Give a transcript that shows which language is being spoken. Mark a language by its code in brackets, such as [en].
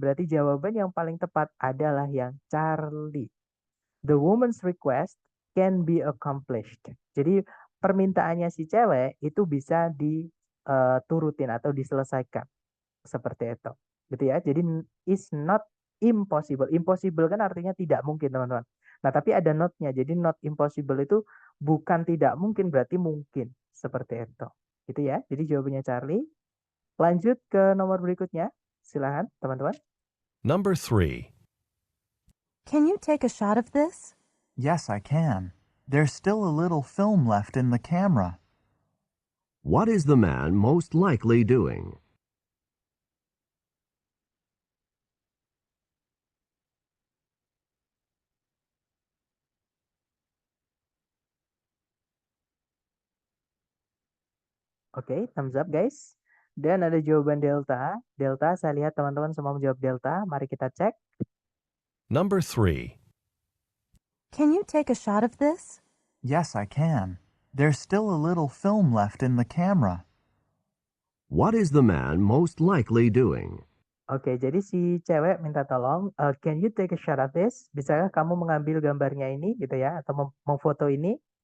[id] Berarti jawaban yang paling tepat adalah yang Charlie. [en] The woman's request can be accomplished. [id] Jadi, permintaannya si cewek itu bisa diturutin atau diselesaikan. Seperti itu. Gitu ya. Jadi [en] is not impossible. [id] Impossible kan artinya tidak mungkin, teman-teman. Nah, tapi ada not-nya. Jadi not impossible itu bukan tidak mungkin, berarti mungkin. Seperti itu. Gitu ya. Jadi jawabannya Charlie. Lanjut ke nomor berikutnya. Silahkan, teman-teman. [en] Number 3. Can you take a shot of this? Yes, I can. There's still a little film left in the camera. What is the man most likely doing? [id] Oke, [en] thumbs up guys. [id] Dan ada jawaban Delta. Delta, saya lihat teman-teman semua menjawab Delta. Mari kita cek. [en] Number 3. Can you take a shot of this? Yes, I can. There's still a little film left in the camera. What is the man most likely doing? [id] Oke, jadi si cewek minta tolong, [en] can you take a shot of this? [id] Bisakah kamu mengambil gambarnya ini gitu ya, atau memfoto ini?